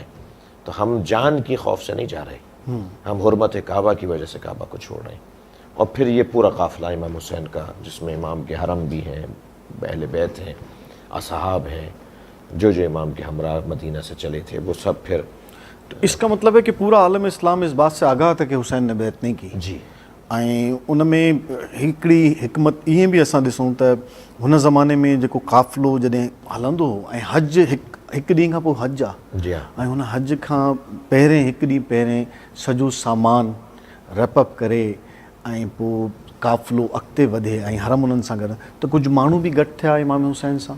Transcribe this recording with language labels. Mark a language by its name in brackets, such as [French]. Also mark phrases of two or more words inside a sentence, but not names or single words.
[Urdu] تو ہم جان کی خوف سے نہیں جا رہے، ہم حرمت کعبہ کی وجہ سے کعبہ کو چھوڑ رہے ہیں۔ اور پھر یہ پورا قافلہ امام حسین کا، جس میں امام کے حرم بھی ہیں، اہل بیت ہیں، اصحاب ہیں، جو امام کے ہمراہ مدینہ سے چلے تھے، وہ سب پھر۔ تو اس کا مطلب ہے کہ پورا عالم اسلام اس بات سے آگاہ تھا کہ حسین نے بیعت نہیں کی۔ جی۔ [Sindhi] ऐं उन में हिकिड़ी हिकमत ईअं बि असां ॾिसूं त हुन ज़माने में जेको क़ाफ़िलो जॾहिं हलंदो हो ऐं हज हिकु ॾींहं खां पोइ हज आहे, जी ऐं हुन हज खां पहिरें हिकु ॾींहुं पहिरें सॼो सामान रैपअप करे ऐं पोइ क़ाफ़िलो अॻिते वधे ऐं हरम उन्हनि सां गॾु, त कुझु माण्हू बि गॾु थिया इमाम हुसैन सां।